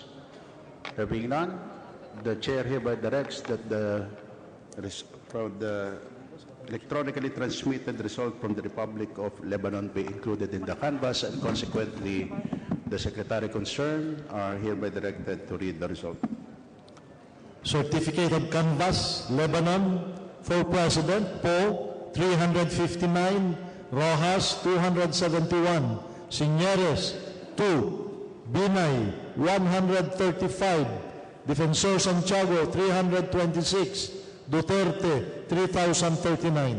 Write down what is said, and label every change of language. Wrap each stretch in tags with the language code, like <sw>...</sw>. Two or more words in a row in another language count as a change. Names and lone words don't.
<en>There being none, the chair hereby directs that from the electronically transmitted result from the Republic of Lebanon be included in the canvas, and consequently the secretary concerned are hereby directed to read the result. Certificate of Canvas, Lebanon, for President, Poe, 359, Rojas, 271, Signeres, 2, Binay, 135, Defensor Santiago, 326, Duterte, 3,039.</en>